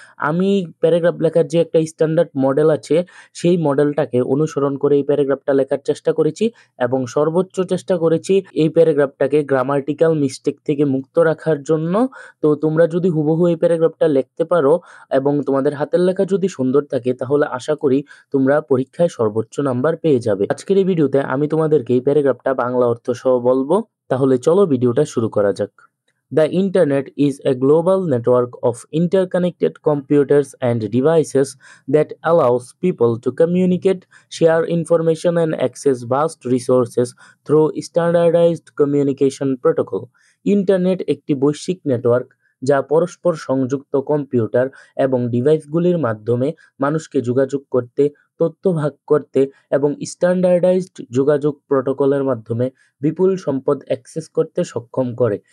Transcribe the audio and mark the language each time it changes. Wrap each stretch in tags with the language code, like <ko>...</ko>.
<bn>আমি প্যারাগ্রাফ লেখার যে একটা স্ট্যান্ডার্ড মডেল আছে, সেই মডেলটাকে অনুসরণ করে এই প্যারাগ্রাফটা লেখার চেষ্টা করেছি এবং সর্বোচ্চ চেষ্টা করেছি এই প্যারাগ্রাফটাকে গ্রামাটিক্যাল মিস্টেক থেকে মুক্ত রাখার জন্য। তো তোমরা যদি হুবহু এই প্যারাগ্রাফটা লিখতে পারো এবং তোমাদের হাতের লেখা যদি সুন্দর থাকে, তাহলে আশা করি তোমরা পরীক্ষায় সর্বোচ্চ নাম্বার পেয়ে যাবে। আজকের এই ভিডিওতে আমি তোমাদেরকে এই প্যারাগ্রাফটা বাংলা অর্থ সহ বলবো। তাহলে চলো ভিডিওটা শুরু করা যাক।</bn> <en>The Internet is a global network of interconnected computers and devices that allows people to communicate, share information, and access vast resources through standardized communication protocol.</en> <bn>Internet একটি বৈশ্বিক নেটওয়ার্ক যা পরস্পর সংযুক্ত কম্পিউটার এবং ডিভাইসগুলির মাধ্যমে মানুষকে যোগাযোগ করতে, তথ্য ভাগ করতে এবং স্ট্যান্ডার্ডাইজড যোগাযোগ প্রোটোকলের মাধ্যমে বিপুল সম্পদ অ্যাক্সেস করতে সক্ষম করে।</bn>